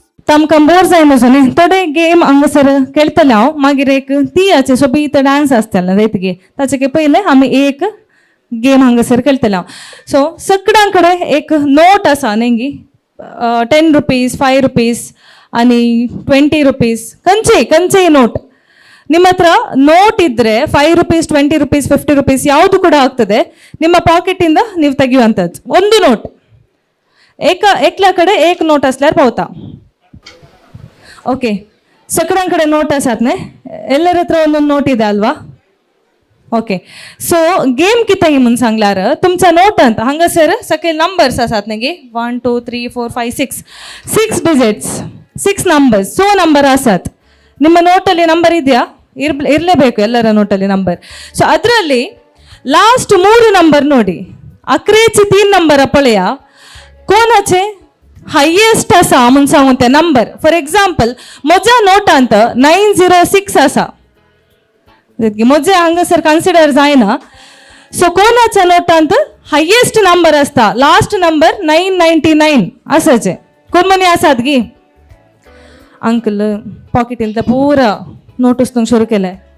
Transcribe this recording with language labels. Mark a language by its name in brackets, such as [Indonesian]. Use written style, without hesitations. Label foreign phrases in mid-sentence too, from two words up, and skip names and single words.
[Konkani] तामकां बोर जाय नजो न्ही थोडे गेम हांगासर खेळटले हांव मागीर एक तियाचे सोबीत डान्स आसतले रेतगे ताचे पयले आमी एक गेम हांगासर खेळटले हांव सो सगळ्यां कडेन एक नोट आसा न्ही 10 रुपीस 5 रुपीस आनी 20 रुपीस ಕಂಚೆ ನೋಟ್ [Kannada] ನಿಮ್ಮ ಹತ್ರ ನೋಟ್ ಇದ್ರೆ [English] 5 rupees 20 rupees 50 rupees [Kannada] ಯಾವುದು ಕೂಡ ಆಗ್ತದೆ ನಿಮ್ಮ ಪಾಕೆಟ್ ಇಂದ ನೀವು ತೆಗೆಯುವಂಥದ್ದು ಒಂದು ನೋಟ್ [Konkani] एकल्या कडे एक नोट असल्यार पावता ओके सगळ्यांकडे नोट आसात न्ही [Kannada] ಎಲ್ಲರ ಹತ್ರ ಒಂದೊಂದು ನೋಟ್ ಇದೆ ಅಲ್ವಾ [Konkani] ओके सो गेम कितें म्हणून सांगल्यार तुमचा नोट अंत हांगासर सकयल नंबर्स आसात न्ही 1 2 3 4 5 6 digits 6 numbers सो ನಂಬರ್ ಆಸಾತ್ [Kannada] ನಿಮ್ಮ ನೋಟಲ್ಲಿ ನಂಬರ್ ಇದೆಯಾ ಇರಲೇಬೇಕು ಎಲ್ಲರ ನೋಟಲ್ಲಿ ನಂಬರ್ ಸೊ ಅದರಲ್ಲಿ ಲಾಸ್ಟ್ 3 ನಂಬರ್ ನೋಡಿ [Konkani] अकरेचे 3 नंबर पळया कोणाचे हायेस्ट आसा म्हणून सांगून ते नंबर [English] for example [Konkani] म्हज्या नोटांत 906 आसा म्हजे हांगासर कन्सिडर जायना सो कोणाच्या नोटांत हायेस्ट नंबर आसता लास्ट नंबर 999 आसाचे कोण मनी आसात गी अंकल पॉकेटींत पुरा नोट उस्तूंक सुरू केले